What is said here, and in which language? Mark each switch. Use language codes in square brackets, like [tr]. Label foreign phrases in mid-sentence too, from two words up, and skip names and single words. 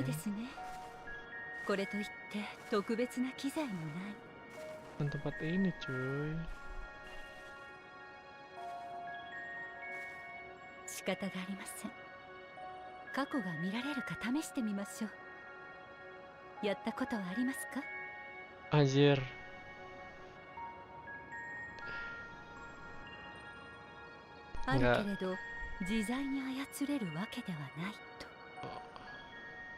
[ja] ですね。これといって特別な機材もない。 [id] Bukan tempat ini, cuy. [ja] 仕方がありません。過去が見られるか試してみましょう。やったことはありますか？ [id] Anjir. [ja] あるけれど自在に操れるわけではないと。